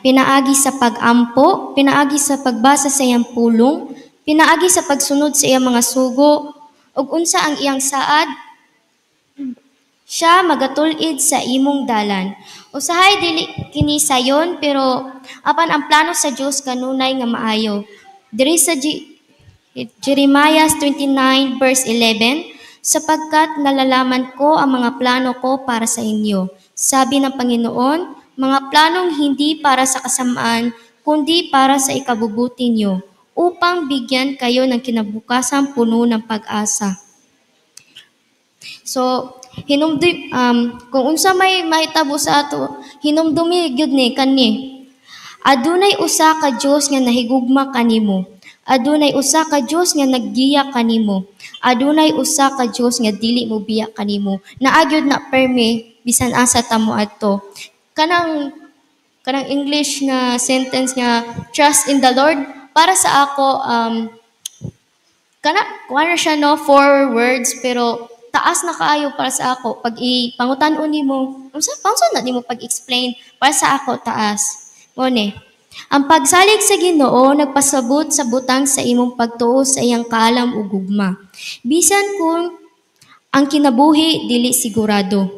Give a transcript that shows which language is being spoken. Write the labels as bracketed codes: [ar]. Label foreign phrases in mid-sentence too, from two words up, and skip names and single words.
[ceb] Pinaagi sa pag-ampo, pinaagi sa pagbasa sa iyang pulong, pinaagi sa pagsunod sa iyang mga sugo, ug unsa ang iyang saad? Siya magatulid sa imong dalan. Usahay dili kini sayon pero apan ang plano sa Dios kanunay nga maayo. Diri sa Jeremiah 29 verse 11, [tl] sapagkat nalalaman ko ang mga plano ko para sa inyo. Sabi ng Panginoon, mga planong hindi para sa kasamaan, kundi para sa ikabubuti niyo, upang bigyan kayo ng kinabukasang puno ng pag-asa. [ceb] So, kung unsa may mahitabo sa ato, hinumdumi gyud ni kani. Adunay usa ka Dios nga nahigugma kanimo. Adunay usa ka Dios nga naggiya kanimo. Adunay usa ka Dios nga dili mo biya kanimo. Naagyod na permi bisan asa ta mo adto. Kanang English nga sentence nga [en] trust in the Lord [ceb] para sa ako kuha siya no 4 words pero taas na kaayo para sa ako pag ipangutan-on nimo unsa na nimo pag-explain para sa ako taas mo ni ang pagsalig sa Ginoo nagpasabot sa butang sa imong pagtuo sa iyang kaalam ug gugma bisan kung ang kinabuhi dili sigurado.